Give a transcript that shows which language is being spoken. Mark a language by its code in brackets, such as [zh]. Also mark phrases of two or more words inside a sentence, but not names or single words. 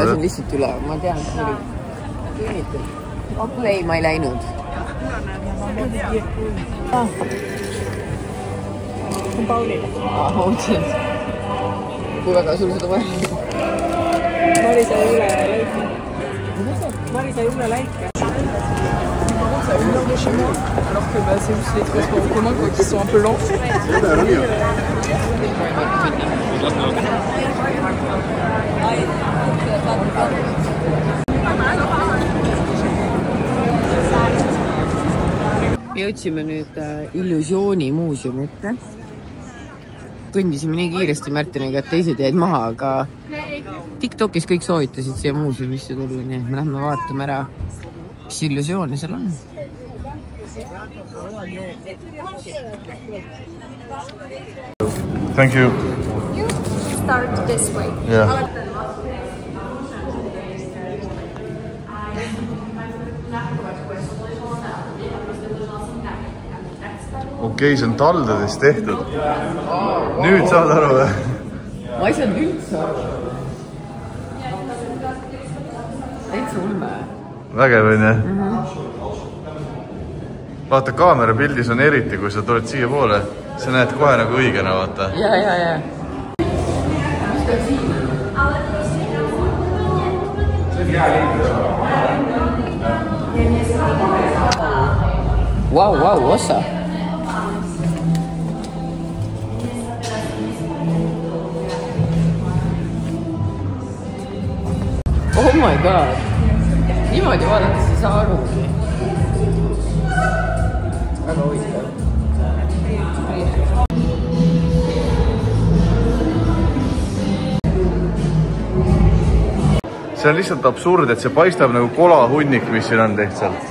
[et] Lasin lihtsalt üle, ma tean, et ma olin. Ei, ma ei läinud. See on Paulile. Mõtlesin. Kui väga sul seda vaja? Marisa Jule Läike. [fr] Une heure de chez moi, alors que c'est juste les transports en commun qui sont un peu lents. [et] Jõudsime nüüd illusioonimuuseumi ette. Kõndisime nii kiiresti Märtiniga, et teised jäid maha, aga TikTokis kõik soovitasid siia muuseumisse tulla, nii et me lähme vaatame ära, mis illusiooni seal on. [en] Thank you. You start this way. Yeah. [et] Okei, see on taldadest tehtud. Nüüd saad aru või? Ma ei saanud üldse aru. Täitsa ulme. Vägev on, jah? Vaata, kaamera pildis on eriti, kui sa tuled siia poole. Sa näed kohe nagu õigena, vaata. Ja. Mis ta siin? Wow, osa. [en] Oh my god. [et] Niimoodi vaadates ei saa arugi. Väga huvitav. See on lihtsalt absurd, et see paistab nagu kolahunnik, mis siin on lihtsalt.